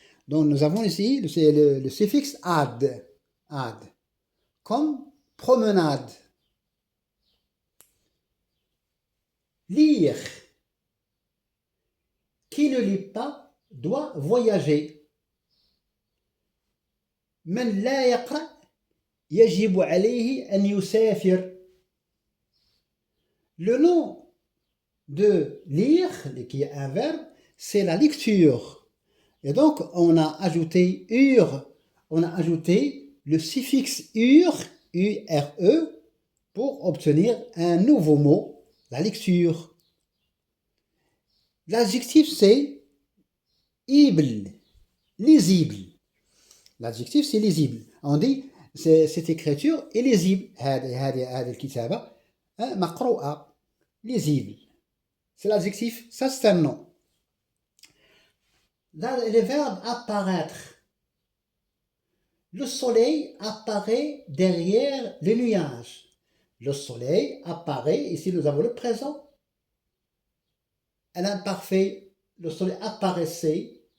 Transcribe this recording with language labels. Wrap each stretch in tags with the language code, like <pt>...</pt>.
<fr>Donc, nous avons ici le suffixe ad, comme promenade. Lire. Qui ne lit pas doit voyager.</fr> <ar>من لا يقرأ يجب عليه أن يسافر.</ar> <fr>Le nom de lire, qui est un verbe, c'est la lecture. Et donc, on a ajouté le suffixe ure, U-R-E, pour obtenir un nouveau mot, la lecture. L'adjectif, c'est ible, lisible. L'adjectif, c'est lisible. On dit, cette écriture est lisible.</fr> <ar>هذه الكتابة مقروءة, lisible.</ar> <fr>C'est l'adjectif, ça c'est un nom. Le verbe apparaître. Le soleil apparaît derrière les nuages. Le soleil apparaît, ici nous avons le présent. L'imparfait, le soleil apparaissait.</fr>